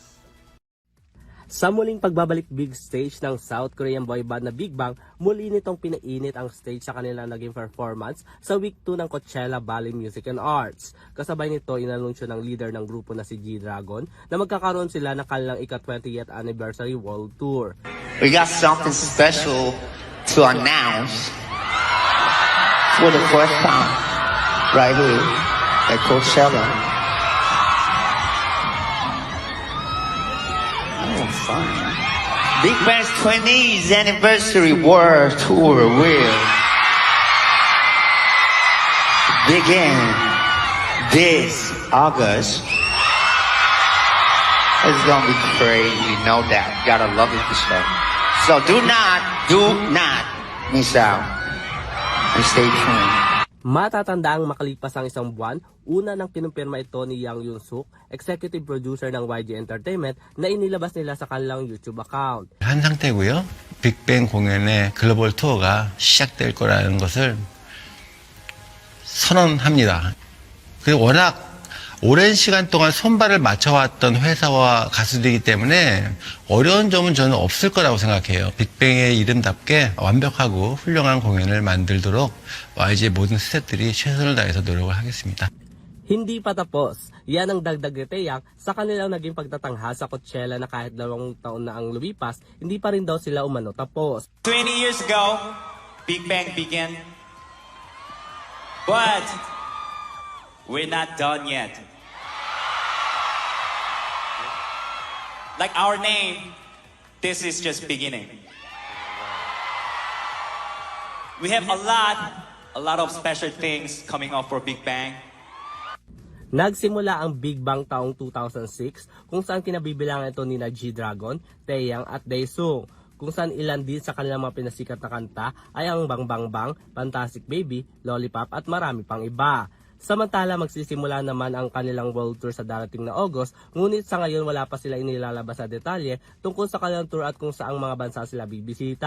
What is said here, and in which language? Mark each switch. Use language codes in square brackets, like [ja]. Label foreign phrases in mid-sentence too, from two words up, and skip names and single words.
[tl] Sa muling pagbabalik [en] big stage [tl] ng [en] South Korean boy band [tl] na Big Bang, muli nitong pinainit ang stage sa kanilang naging performance sa week 2 ng Coachella Valley Music and Arts. Kasabay nito, inanunsyo ng leader ng grupo na si G-Dragon na magkakaroon sila ng kanilang ika- [en] 20th anniversary world tour. We got something special to announce for the first time right here at Coachella. Fun. Big Bang's 20th anniversary world tour will begin this August. It's gonna be crazy, no doubt. You gotta love it this show. So do not miss out and stay tuned. [tl] Matatandaang makalipas ang isang buwan, una nang kinumpirma ito ni Yang Yoon-suk, [en] executive producer [tl] ng YG Entertainment, na inilabas nila sa kanilang YouTube account. [ko] 한 상태고요. 빅뱅 공연의 글로벌 투어가 시작될 거라는 것을 선언합니다. 그리고 워낙 오랜 시간 동안 손발을 맞춰왔던 회사와 가수들이기 때문에 어려운 점은 저는 없을 거라고 생각해요. 빅뱅의 이름답게 완벽하고 훌륭한 공연을 만들도록 YG의 모든 스태프들이 최선을 다해서 노력을 하겠습니다. [tl] Hindi pa tapos. Yan ang dagdag ni Taeyang sa kanilang naging pagtatanghal sa Coachella na kahit 2 taon na ang lumipas, hindi pa rin daw sila umano tapos. [en] 20 years ago, Big Bang began. But we're not done yet. Like our name, this is just beginning. We have a lot of special things coming up for Big Bang. [tl] Nagsimula ang Big Bang taong 2006 kung saan kinabibilangan ito ni G-Dragon, Taeyang at Daesung, kung saan ilan din sa kanilang mga pinasikat na kanta ay ang Bang Bang Bang, Fantastic Baby, Lollipop at marami pang iba. Samantala magsisimula naman ang kanilang [en] world tour [tl] sa darating na August, ngunit sa ngayon wala pa sila inilalabas na detalye tungkol sa kanilang tour at kung saang mga bansa sila bibisita.